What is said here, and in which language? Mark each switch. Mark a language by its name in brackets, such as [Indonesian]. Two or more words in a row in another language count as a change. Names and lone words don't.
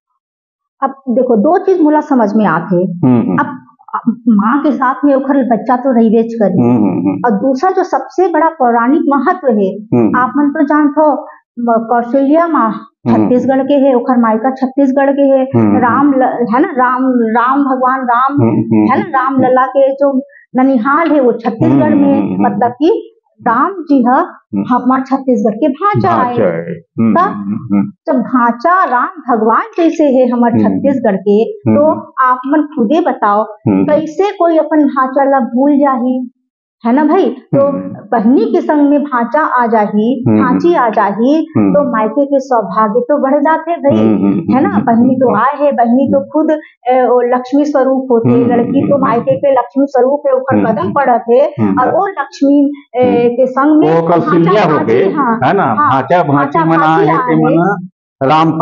[Chhattisgarhi] अब देखो दो चीज मुला समझ में आते, अब माँ के साथ में ओखर बच्चा तो रहीबेच करे, और दूसरा जो सबसे बड़ा पौराणिक महत्व है, आप मन तो जानते हो कौशल्या माँ छत्तीसगढ़ के है, ओखर मायका छत्तीसगढ़ के है, राम है ना, राम भगवान राम है ना, राम लला के जो ननिहाल है वो छत्तीसगढ़ में, मतलब कि राम जी है हमारे छत्तीसगढ़ के भांचा है। जब भांचा राम भगवान जैसे है हमारे छत्तीसगढ़ के, तो आप मन खुदे बताओ कैसे कोई अपन भांचा ला भूल जाही, है ना भाई। तो बहनी के संग में भांचा आ जाही, भांची आ जाही, तो मायके के सौभाग्य तो बढ़ जाते भाई, है ना। बहनी तो आए है, बहनी तो खुद लक्ष्मी स्वरूप होते, लड़की तो मायके के लक्ष्मी स्वरूप है, ऊपर कदम पड़त है, और वो लक्ष्मी के संग में कौशल्या हो गए, है ना, भांचा भांची मना है ते मना राम